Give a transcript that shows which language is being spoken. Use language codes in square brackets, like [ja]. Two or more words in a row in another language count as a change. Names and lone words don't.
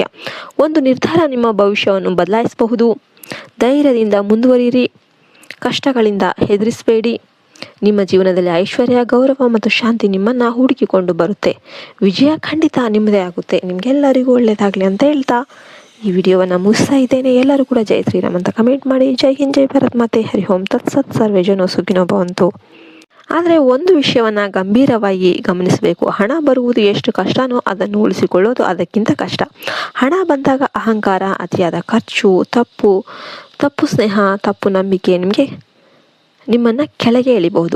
[kn] ಒಂದು ನಿರ್ಧಾರ ನಿಮ್ಮ ಭವಿಷ್ಯವನ್ನು ಬದಲಾಯಿಸಬಹುದು. ಧೈರ್ಯದಿಂದ ಮುಂದುವರಿಯಿರಿ, ಕಷ್ಟಗಳಿಂದ ಹೆದರಿಸಬೇಡಿ. ನಿಮ್ಮ ಜೀವನದಲ್ಲಿ ಐಶ್ವರ್ಯ, ಗೌರವ ಮತ್ತು ಶಾಂತಿ ನಿಮ್ಮನ್ನು ಹುಡುಕಿಕೊಂಡು ಬರುತ್ತೆ. ವಿಜಯ ಖಂಡಿತ ನಿಮ್ಮದೇ ಆಗುತ್ತೆ. ನಿಮಗೆಲ್ಲರಿಗೂ ಒಳ್ಳೆಯದಾಗಲಿ ಅಂತ ಹೇಳ್ತಾ ಈ ವಿಡಿಯೋವನ್ನು ಮುಗಿಸ್ತಾ ಇದ್ದೇನೆ. ಎಲ್ಲರೂ ಕೂಡ ಜೈ ಶ್ರೀರಾಮ್ ಅಂತ ಕಮೆಂಟ್ ಮಾಡಿ. ಜೈ ಹಿಂದ್, ಜೈ ಭಾರತ್ ಮಾತೆ, [sa] ಹರಿ ಓಂ ತತ್ಸತ್, ಸರ್ವೇ ಜನೋ ಸುಖಿನೋ ಭವಂತು. [kn] ಆದರೆ ಒಂದು ವಿಷಯವನ್ನು ಗಂಭೀರವಾಗಿ ಗಮನಿಸಬೇಕು. ಹಣ ಬರುವುದು ಎಷ್ಟು ಕಷ್ಟನೋ ಅದನ್ನು ಉಳಿಸಿಕೊಳ್ಳೋದು ಅದಕ್ಕಿಂತ ಕಷ್ಟ. ಹಣ ಬಂದಾಗ ಅಹಂಕಾರ, ಅತಿಯಾದ ಖರ್ಚು, ತಪ್ಪು ಸ್ನೇಹ, ತಪ್ಪು ನಂಬಿಕೆ ನಿಮ್ಮನ್ನು ಕೆಳಗೆ ಎಳಿಬಹುದು.